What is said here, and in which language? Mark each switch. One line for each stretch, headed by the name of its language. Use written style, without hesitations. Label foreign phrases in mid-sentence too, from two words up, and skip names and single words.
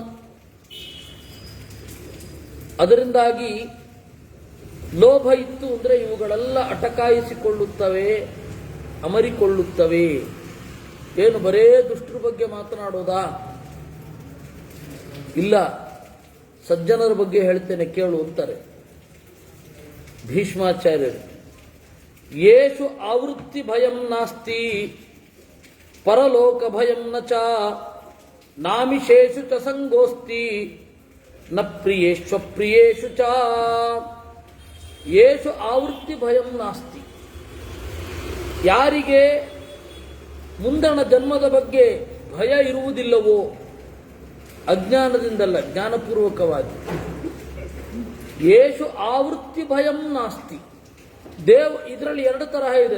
Kannada: ಅದರಿಂದಾಗಿ ಲೋಭ ಇತ್ತು ಅಂದರೆ ಇವುಗಳೆಲ್ಲ ಅಟಕಾಯಿಸಿಕೊಳ್ಳುತ್ತವೆ, ಅಮರಿಕೊಳ್ಳುತ್ತವೆ. ಏನು ಬರೇ ದುಷ್ಟರ ಬಗ್ಗೆ ಮಾತನಾಡೋದಾ? ಇಲ್ಲ, ಸಜ್ಜನರ ಬಗ್ಗೆ ಹೇಳ್ತೇನೆ ಕೇಳು ಅಂತಾರೆ ಭೀಷ್ಮಾಚಾರ್ಯರು.
Sanskrit: ಯೇಷು ಆವೃತ್ತಿ ಭಯಂ ನಾಸ್ತಿ ಪರಲೋಕ ಭಯಂ ನ ಚ ನಾಮಿಷೇಷು ಚ ಸಂಗೋಸ್ತಿ ನ ಪ್ರಿಯೇಷ್ವಪ್ರಿಯೇಷು ಚ. ಯೇಷು ಆವೃತ್ತಿ ಭಯಂ ನಾಸ್ತಿ.
Kannada: ಯಾರಿಗೆ ಮುಂದಣ ಜನ್ಮದ ಬಗ್ಗೆ ಭಯ ಇರುವುದಿಲ್ಲವೋ, ಅಜ್ಞಾನದಿಂದಲ್ಲ ಜ್ಞಾನಪೂರ್ವಕವಾಗಿ,
Sanskrit: ಯೇಷು ಆವೃತ್ತಿ ಭಯಂ ನಾಸ್ತಿ.
Kannada: ಇದರಲ್ಲಿ ಎರಡು ತರಹ ಇದೆ.